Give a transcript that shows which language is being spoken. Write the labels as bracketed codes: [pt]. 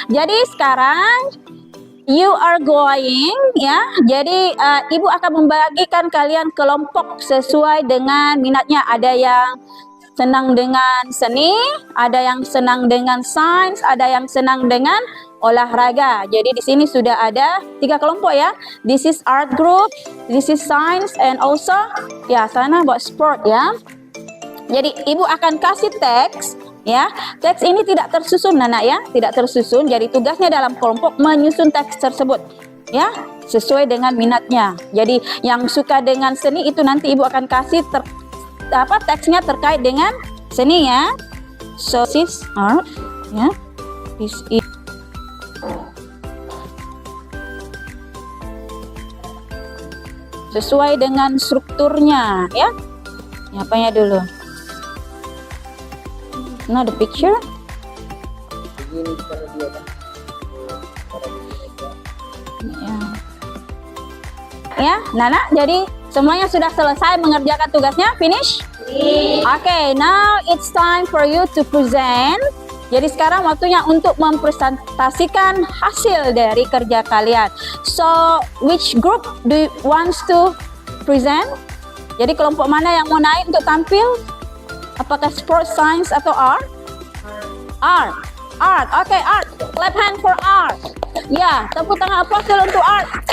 [id] Jadi sekarang [en] you are going [id] ya. Jadi Ibu akan membagikan kalian kelompok sesuai dengan minatnya. Ada yang senang dengan seni, ada yang senang dengan sains, ada yang senang dengan olahraga. Jadi di sini sudah ada 3 kelompok ya. [en] This is art group, this is science, and also [id] ya sana buat sport ya. Jadi Ibu akan kasih teks ya. Teks ini tidak tersusun Nana ya, tidak tersusun. Jadi tugasnya dalam kelompok menyusun teks tersebut ya, sesuai dengan minatnya. Jadi yang suka dengan seni itu nanti Ibu akan kasih teksnya terkait dengan seni ya. [en] So this is art [id] ya. [en] This is [id] sesuai dengan strukturnya ya. Apanya dulu? [en] Now the picture. [id] Ya, Nana, jadi semuanya sudah selesai mengerjakan tugasnya? [en] Finish? Okay, now it's time for you to present. [id] Jadi sekarang waktunya untuk mempresentasikan hasil dari kerja kalian. [en] So, which group do you want to present? [id] Jadi kelompok mana yang mau naik untuk tampil? Apakah sport, science, atau art? Art. Art. Okay, art. [en] Clap hand for art. [id] Ya, tepuk tangan aplaus untuk art.